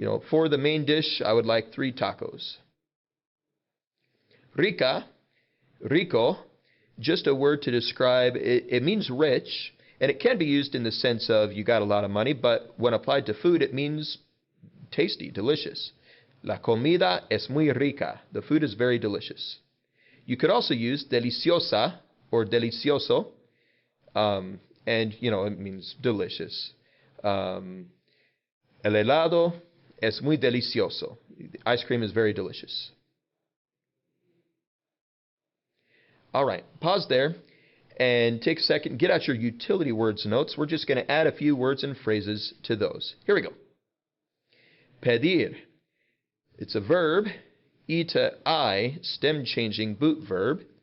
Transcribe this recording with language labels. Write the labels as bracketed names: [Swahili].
[English] For the main dish, I would like 3 tacos. Rica, rico, just a word to describe, it means rich, and it can be used in the sense of you got a lot of money, but when applied to food, it means tasty, delicious. [Spanish] La comida es muy rica. [English] The food is very delicious. You could also use deliciosa or delicioso, and, it means delicious. [Spanish] El helado es muy delicioso. [English] Ice cream is very delicious. All right, pause there and take a second. Get out your utility words notes. We're just going to add a few words and phrases to those. Here we go. Pedir. It's a verb, E to I, stem-changing boot verb.